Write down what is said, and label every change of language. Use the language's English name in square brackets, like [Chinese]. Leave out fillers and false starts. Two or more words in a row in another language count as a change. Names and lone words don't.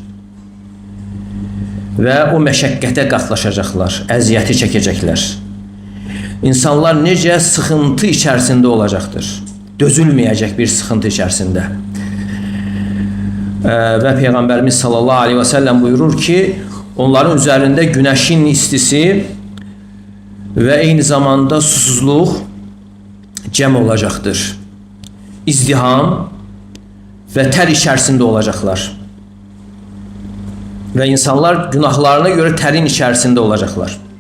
[Azerbaijani] Və o məşəqqətə qatlaşacaqlar, əziyyəti çəkəcəklər. İnsanlar necə sıxıntı içərisində olacaqdır. Dözülməyəcək bir sıxıntı içərisində. Və Peyğəmbərimiz [Arabic] صلى الله عليه [Azerbaijani] və səlləm buyurur ki, [Turkish] onların üzerinde güneşin istisi ve aynı zamanda [Azerbaijani] susuzluq cəm olacaqdır. [Turkish] İzdiham ve ter içerisinde olacaklar. Ve insanlar günahlarına göre terin içerisinde olacaklar.